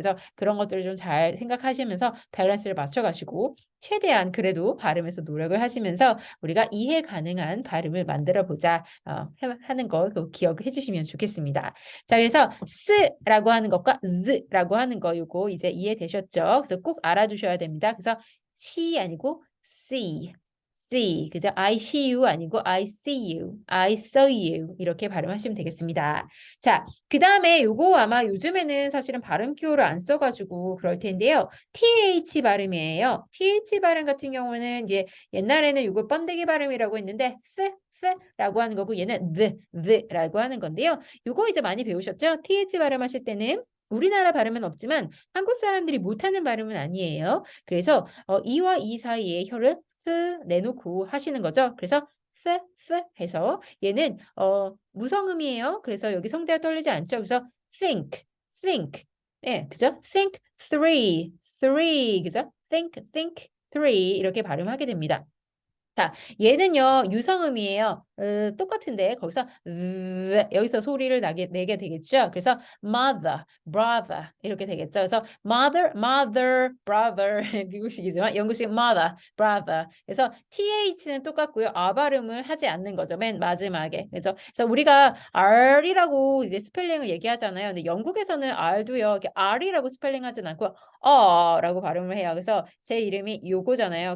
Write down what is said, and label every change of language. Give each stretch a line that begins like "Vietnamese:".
Korean: 그래서 그런 것들을 좀 잘 생각하시면서 밸런스를 맞춰가시고 최대한 그래도 발음에서 노력을 하시면서 우리가 이해 가능한 발음을 만들어 보자 하는 거 기억해 주시면 좋겠습니다. 자, 그래서 스라고 하는 것과 z라고 하는 거 요거 이제 이해되셨죠? 그래서 꼭 알아두셔야 됩니다. 그래서 C 아니고 C. see, 그죠?
English: I see you
Korean: 아니고
English: I see you, I saw you
Korean: 이렇게 발음하시면 되겠습니다. 자, 그 다음에 요거 아마 요즘에는 사실은 발음 기호를 안 써가지고 그럴 텐데요. TH 발음이에요. TH 발음 같은 경우는 이제 옛날에는 요걸 번데기 발음이라고 했는데 라고 하는 거고 얘는 the라고 하는 건데요. 요거 이제 많이 배우셨죠? TH 발음하실 때는 우리나라 발음은 없지만 한국 사람들이 못하는 발음은 아니에요. 그래서 이와 이 사이에 혀를 내놓고 하시는 거죠. 그래서 해서 얘는 무성음이에요. 그래서 여기 성대가 떨리지 않죠. 그래서 think. 예, 그죠? think three, 그죠? think three 이렇게 발음하게 됩니다. 자, 얘는요, 유성음이에요. 똑같은데, 거기서, 여기서 소리를 내게 되겠죠? 그래서, mother, brother, 이렇게 되겠죠? 그래서, mother, brother, 미국식이지만, 영국식 mother, brother. 그래서, th는 똑같고요. 발음을 하지 않는 거죠. 맨 마지막에. 그래서 우리가 R이라고 이제 스펠링을 얘기하잖아요. 근데 영국에서는 R도요, 이렇게 R이라고 스펠링 하진 않고, 라고 발음을 해요. 그래서 제 이름이 요거잖아요.